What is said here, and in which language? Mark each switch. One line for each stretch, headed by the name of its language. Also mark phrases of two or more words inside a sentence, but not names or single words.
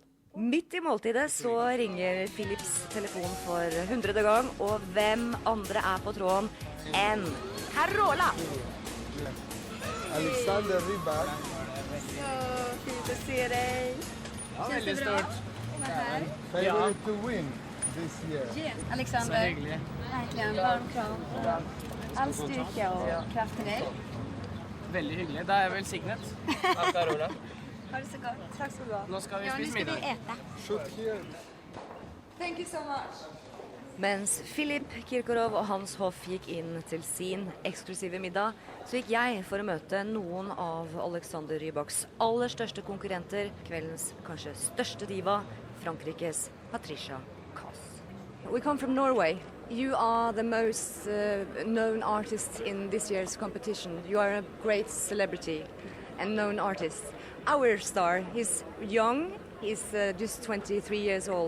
Norwegian: Midt i måltidet så ringer Philips telefon for 100. gang, og hvem andre på tråden enn Carola? Alexander Rybak. Så fint å se deg.
Swedish: Känns det bra?
English: Favorite to win this year.
Swedish: Alexander, verkligen varm kram. All styrka och kraft till dig.
Norwegian: Veldig hyggelig. Det velsignet. Av Carola. Ha det så godt. Takk skal du ha. Nå skal vi spise middag.
English: Shoot here. Thank you so much.
Norwegian: Mens Filip Kirkorov og Hans Hoff gikk inn til sin eksklusive middag, så gikk jeg for å møte noen av Alexander Rybaks aller største konkurrenter, kveldens kanskje største diva, Frankrikes Patricia Cass.
English: We come from Norway. You are the most known artist in this year's competition. You are a great celebrity and known artist. Our star, he's young, he's just 23 years old.